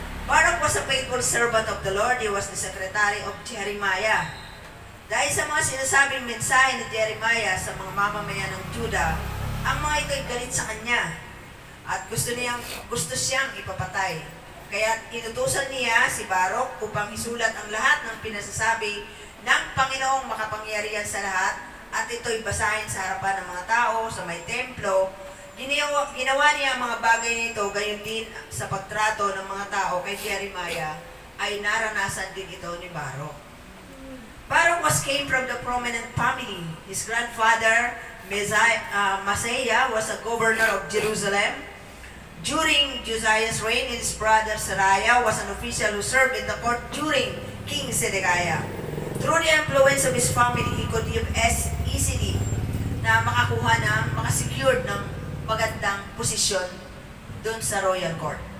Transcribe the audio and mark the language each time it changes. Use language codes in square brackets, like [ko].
[en] Baruch was a faithful servant of the Lord. He was the secretary of Jeremiah. [tl] Dahil sa mga sinasabing mensahe ni Jeremiah sa mga mamamayan ng Judah, ang mga ito ay galit sa kanya at gusto siyang ipapatay. Kaya inutusan niya si Baruch upang isulat ang lahat ng pinasasabi ng Panginoong makapangyarihan sa lahat at ito'y basahin sa harapan ng mga tao sa may templo. Ginawa niya ang mga bagay nito, gayon din sa pagtrato ng mga tao kay Jeremiah ay naranasan din ito ni Baruch. [en] Baruch came from the prominent family. His grandfather, Messiah, was a governor of Jerusalem. During Josiah's reign, his brother Seraiah was an official who served in the court during King Zedekiah. Through the influence of his family, he could easily [tl] na makasecure ng magandang posisyon doon sa [en] royal court.